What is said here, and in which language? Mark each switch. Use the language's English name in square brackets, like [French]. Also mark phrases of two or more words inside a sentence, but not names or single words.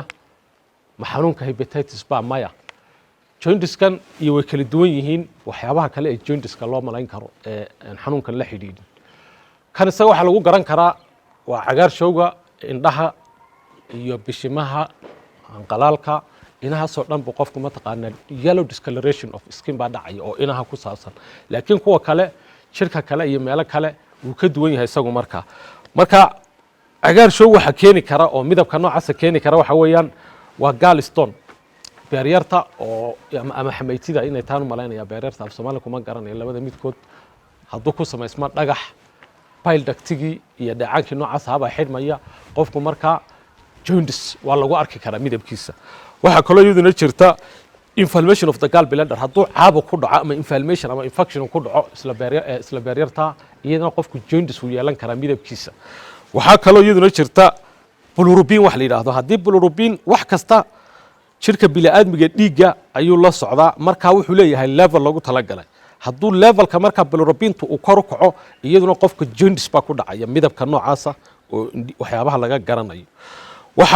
[Somali] ma xanuunka hepatitis baa maya jaundiskan iyo way kala duwan yihiin waxyaabaha kale ee jaundiska loo malayn karo ee xanuunkan la xidhiidhin kan isaga waxaa lagu garan karaa waa cagaar showga indhaha iyo bishimaha anqalaalka inahaasoo dhan buu qofku mataqaanaa [English] yellow discoloration of skin [Somali] baa dhacaya oo inaha ku saabsan laakiin kuwa kale jirka kale iyo meelo kale wuu ka duwan yahay isagu marka cagaar show waxa keeni kara oo midabka noocaasa keeni kara waxa weeyaan waa gallstone beeryarta oo ama xamaytida inay taan u malaynaya beeryarta af Soomaali kuma garanayo labada midkood hadduu ku samaysma dhagax [English] bile ductigii [Somali] iyo dhacaankii noocaas haba xidhmaya qofku markaa jaundice waa lagu arki karaa midabkiisa waxa kaloo iyaduna jirta [English] inflammation of the gallbladder [Somali] hadduu caabo ku dhaco ama inflammation ama infection ku dhaco isla beeryarta iyadana qofku jaundice uu yeelan karaa midabkiisa waxaa kaloo iyaduna jirta bilirubin wax la yiraahdo haddii bilirubin wax kasta jirka bini'aadmiga dhiigga ayuu la socdaa markaa wuxuu leeyahay level lagu talagalay hadduu levelka markaa bilirubintu uu kor u kaco iyaduna qofka jaundice baa ku dhacaya midabka noocaasa oo waxyaabaha laga garanayo waxa